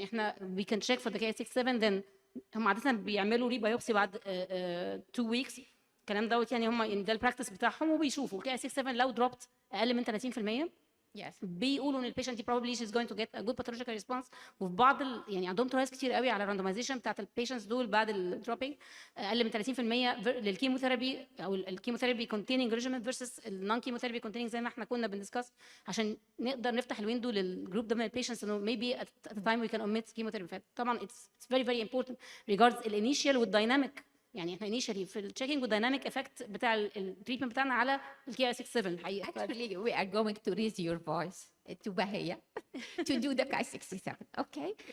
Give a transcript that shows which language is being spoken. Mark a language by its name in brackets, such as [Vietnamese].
[Arabic] يعني احنا [English] we can check for the Ki-67 [Arabic] then هم عاده بيعملوا ري بايوبسي بعد 2 weeks الكلام دوت، يعني هم ده البراكتس بتاعهم وبيشوفوا Ki-67 لو دروبت اقل من 30% [English] Yes. [Arabic] بيقولوا ان البيشنت دي [English] probably she's going to get a good pathological response. [Arabic] وفي بعض يعني عندهم ترايلز كتير قوي على الراندمايزيشن بتاعت البيشنتس دول بعد الدروبينج اقل من 30% للكيموثيرابي او الكيموثيرابي containing regimen versus النون كيموثيرابي containing زي ما احنا كنا بندسكس، عشان نقدر نفتح الويندو للجروب ده من البيشنتس انه [English] maybe at the time we can omit chemotherapy. [Arabic] طبعا [English] it's very very important [Arabic] regards الانيشال والدايناميك. يعني احنا initially في التشيكينج والدايناميك افكت بتاع التريتمنت بتاعنا على Ki-67 الحقيقه. [English] Actually, we are going to raise your voice to Bahia to do the Ki-67. Okay.